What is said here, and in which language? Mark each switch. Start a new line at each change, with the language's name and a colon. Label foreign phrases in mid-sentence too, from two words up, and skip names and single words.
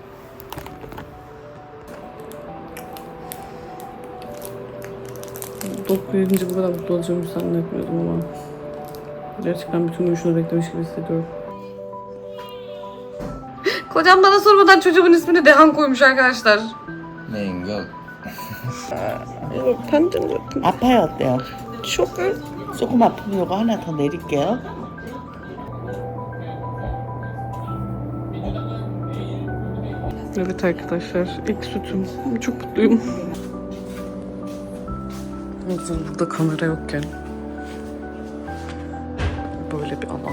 Turkish: Doktor yedince bu kadar mutlu olacağımı zannetmiyordum ama gerçekten bütün gün şunu beklemiş gibi hissediyorum. Kocam bana sormadan çocuğumun ismini Dehan koymuş arkadaşlar. Mango.
Korean: 팬들은 아파요 어때요?
Turkish: çok
Korean: 조금 아프면 이거 하나 더 내릴게요.
Turkish: Evet arkadaşlar, ilk sütüm. Çok mutluyum. Hazır burada kamera yokken böyle bir alan.